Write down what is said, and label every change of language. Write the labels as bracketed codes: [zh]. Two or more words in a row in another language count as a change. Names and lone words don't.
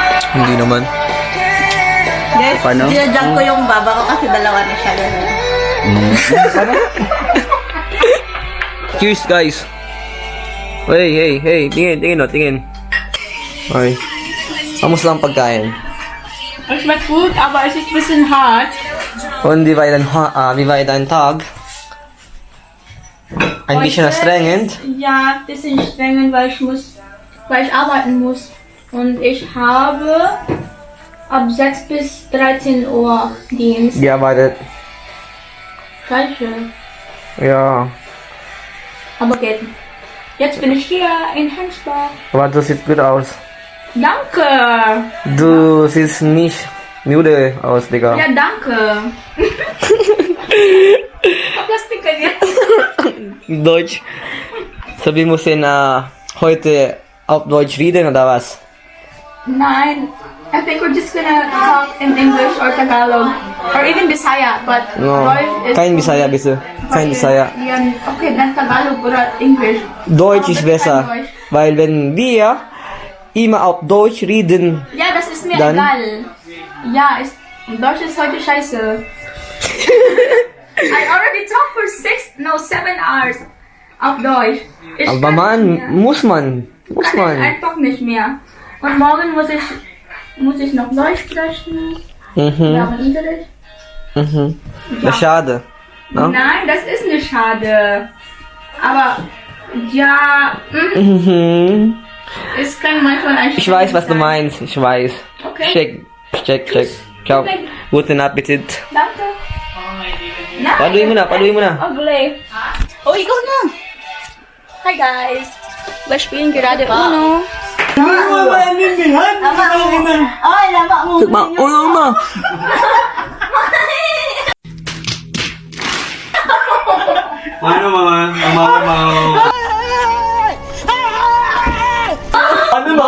[tl] Hindi naman. Guys, Paano? ginajunk ko yung baba ko kasi dalawa na siya. [en] Cheers, guys. [tl] Hey. Tingin, tingin. Okay. Kamusta ang pagkain? [de] Was schmeckt gut, aber es ist ein bisschen hart. Und wie war dein Tag? Ein bisschen anstrengend. Ja, ein bisschen strengend, weil ich arbeiten muss. Und ich habe ab 6 bis 13 Uhr Dienst. Gearbeitet. Scheiße. Ja. Aber geht. Jetzt bin ich hier in Hensbach. Aber du siehst gut aus. Danke. Du siehst nicht müde aus, Digga. Ja, danke. [tl] Plastik ka niya. [de] Deutsch. [tl] Sabi mo sin [de] heute auf Deutsch reden oder was? Nein. [en] I think we're just gonna talk in English or Tagalog. Or even Bisaya, but No. Deutsch is... [de] Kein Bisaya, bitte. Kein Bisaya. Ja, okay, dann Tagalog oder English. Deutsch ist Aber besser. kein Deutsch. Weil wenn wir immer auf Deutsch reden, Ja, das ist mir Dann- egal. Ja, Deutsch ist heute scheiße. [en] I already talked for 7 hours [de] auf Deutsch. Ich aber kann man, nicht mehr. muss man. Kann ich einfach nicht mehr. Und morgen muss ich noch Deutsch sprechen. Wir Mhm, haben Unterricht. mhm. Das ist schade. No? Nein, das ist nicht schade. Aber ja, Mhm. es kann manchmal ein Ich weiß, was du meinst. Ich weiß. Okay. Check. Ciao. Guten Appetit. Danke. Nein. [tl] Paluin mo na. [en] Ugly. [tl] Oh, ikaw na! [en] Hi guys. [de] Wir spielen gerade Uno. [tl] Ay, lama mo. Uno mo. Ano man? Ano man?